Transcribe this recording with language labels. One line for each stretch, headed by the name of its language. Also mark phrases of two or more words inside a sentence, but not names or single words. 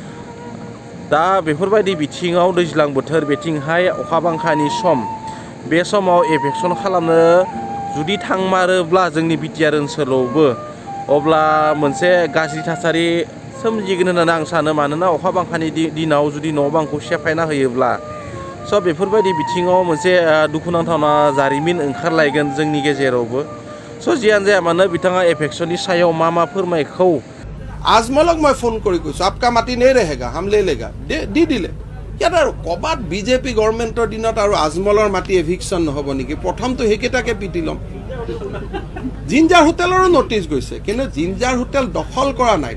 Bodo: दा बेफोरबायदि बिथिङाव दैज्लां बोथोर बेथिंहाय अखा बांखानि सम, बे समाव एफेक्सन खालामनो जुदि थांमारोब्ला जोंनि बिटिआर ओनसोलावबो अब्ला मोनसे गाज्रि थासारि सोमजिगोन होननानै आं सानो। मानोना अखा बांखानि दिनाव जुदि न' बांखौ सेफायना होयोब्ला बेफोरबायदि बिथिङाव मोनसे दुखुनांथावना जारिमिन ओंखारलायगोन जोंनि गेजेरावबो। जियानो जाया मानो बिथाङा एफेक्सननि सायाव मा फोरमायखौ
Assamese: আজমলক মই ফোন কৰি কৈছোঁ,
Hindi: आपका माटी नहीं रहेगा हम ले लेगा,
Assamese: দি দিলে। ইয়াত আৰু ক'ৰবাত বিজেপি গভৰ্ণমেণ্টৰ দিনত আৰু আজমলৰ মাটি এভিকশ্যন নহ'ব নেকি? প্ৰথমটো সেইকেইটাকে পিটি ল'ম। জিঞ্জাৰ হোটেলৰো নটিচ গৈছে, কিন্তু জিঞ্জাৰ হোটেল দখল কৰা নাই।